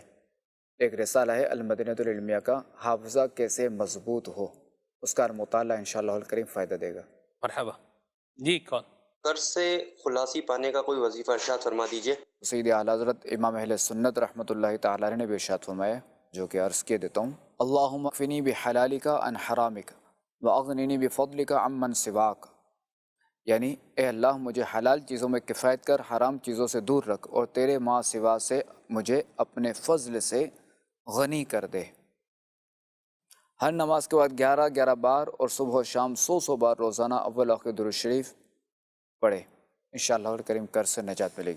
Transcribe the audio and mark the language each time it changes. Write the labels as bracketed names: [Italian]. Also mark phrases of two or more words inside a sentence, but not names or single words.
[Urdu] ایک رسالہ ہے المدینۃ العلمیہ کا، حافظہ کیسے مضبوط ہو، اس کا مطالعہ [Arabic] انشاءاللہ الکریم [Urdu] فائدہ دے گا۔ مرحبا جی، کون؟ قرض سے خلاصی پانے کا کوئی وظیفہ ارشاد فرما دیجیے۔ سید اعلیٰ حضرت امام اہل سنت [Arabic] رحمۃ اللہ تعالی علیہ [Urdu] نے بھی ارشاد فرمایا، جو کہ عرض کیے دیتا ہوں، [Arabic] اللہم اکفنی بحلالک عن حرامک واغننی بفضلک عمن سواک، [Urdu] یعنی اے اللہ مجھے حلال چیزوں میں کفایت کر، حرام چیزوں سے دور رکھ، اور تیرے ماں سوا سے مجھے اپنے فضل سے غنی کر دے۔ ہر نماز کے بعد 11 بار اور صبح و شام 100 بار روزانہ اول آخر درود شریف پڑھے، [Arabic] انشاءاللہ الکریم [Urdu] قرض سے نجات ملے گی۔